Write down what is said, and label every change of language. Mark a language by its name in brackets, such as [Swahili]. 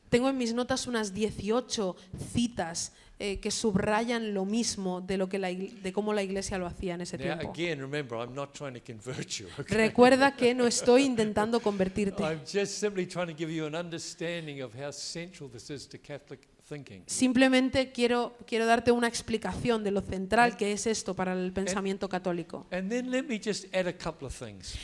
[Spanish] Tengo en mis notas unas 18 citas que subrayan lo mismo de lo que de cómo la iglesia lo hacía en ese [English] Now, [Spanish] tiempo. [English] again, remember, I'm not trying to convert you. Okay? [Spanish] Recuerda que no estoy intentando convertirte. [English] I'm just simply trying to give you an understanding of how central this is to Catholic thinking. [Spanish] Simplemente quiero darte una explicación de lo central que es esto para el pensamiento católico. [English] And then let me just add a couple of things.